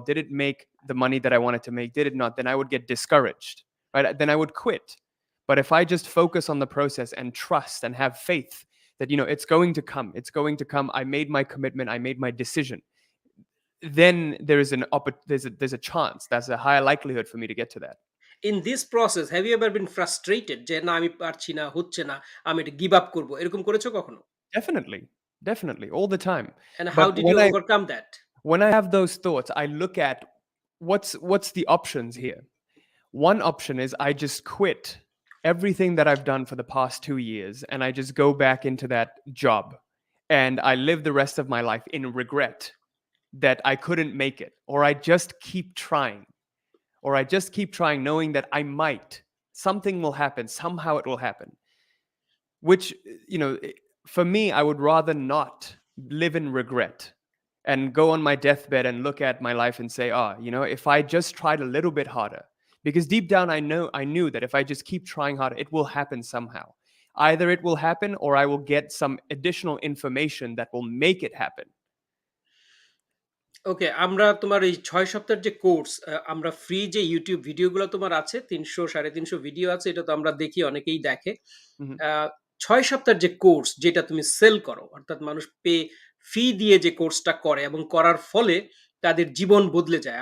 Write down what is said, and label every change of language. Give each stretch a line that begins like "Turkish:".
English: Did it make the money that I wanted to make? Did it not? Then I would get discouraged, right? Then I would quit. But if I just focus on the process and trust and have faith that it's going to come, I made my commitment, I made my decision, then there is there's a chance, that's a higher likelihood for me to get to that. In this process have you ever been frustrated
Bangla: যে না আমি পারছি না, হচ্ছে না, আমি এটা give up করব। এরকম করেছো কখনো?
English: Definitely all the time. And how But did you overcome that? when I have those thoughts, I look at what's the options here. One option is I just quit everything that I've done for the past 2 years and I just go back into that job and I live the rest of my life in regret that I couldn't make it, or I just keep trying, knowing that I might, something will happen, somehow it will happen. Which, for me, I would rather not live in regret and go on my deathbed and look at my life and say, if I just tried a little bit harder, because deep down I knew that if I just keep trying harder, it will happen somehow. Either it will happen or I will get some additional information that will make it happen.
Bangla: ওকে, আমরা তোমার এই ৬ সপ্তাহের যে course, আমরা free যে YouTube ভিডিওগুলো তোমার আছে ৩০০ ৩৫০ ভিডিও আছে, এটা তো আমরা দেখি, অনেকেই দেখে। Mhm. আ ৬ সপ্তাহের যে কোর্স যেটা তুমি সেল করো, অর্থাৎ মানুষ ফি দিয়ে যে কোর্সটা করে এবং করার ফলে তাদের জীবন বদলে যায়।